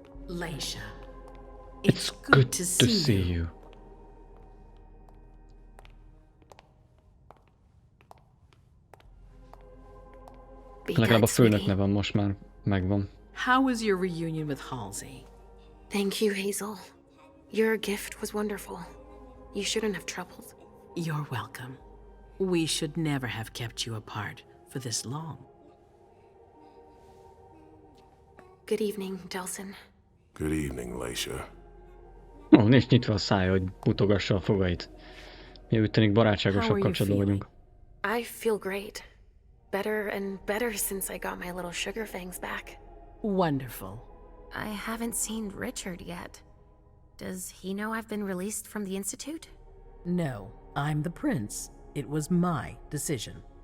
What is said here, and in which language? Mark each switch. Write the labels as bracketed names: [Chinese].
[English] Leisha, It's good to see you. [Hungarian] Legalább a főnök nevem most már megvan. [English] How was your reunion with Halsey? Thank you, Hazel. Your gift was wonderful. You shouldn't have troubled. You're welcome. We should never have kept you apart for this long. Good evening, Delson. Good evening, Leisha. [Hungarian] Nincs nyitva a szája, hogy mutogassa a fogait. Mi úgy tűnik barátságosabb kapcsolatban vagyunk. [English] I feel great. Better and better since I got my little sugar fangs back. Wonderful. I haven't seen Richard yet. Does he know I've been released from the Institute? No, I'm the prince. It was my decision.